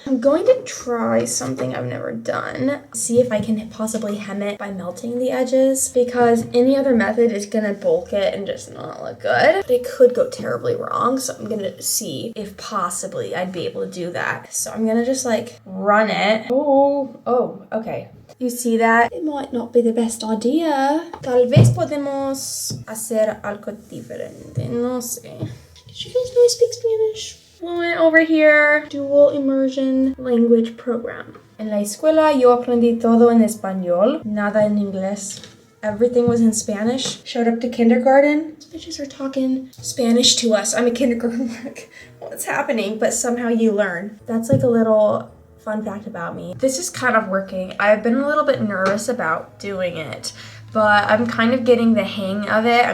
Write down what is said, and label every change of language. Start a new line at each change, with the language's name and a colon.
English: I'm going to try something I've never done. See if I can possibly hem it by melting the edges, because any other method is gonna bulk it and just not look good. But it could go terribly wrong. So I'm gonna see if possibly I'd be able to do that. So I'm gonna just like run it. Oh, okay. You see that? It might not be the best idea.
Spanish: Tal vez podemos hacer algo diferente. No sé.
English: Did you guys know I speak Spanish? Fluent over here. Dual immersion language program.
Spanish: En la escuela yo aprendí todo en español, nada en inglés.
English: Everything was in Spanish. Showed up to kindergarten. These bitches are talking Spanish to us. I'm a kindergarten. Like, what's happening? But somehow you learn. That's like a little fun fact about me. This is kind of working. I've been a little bit nervous about doing it, but I'm kind of getting the hang of it.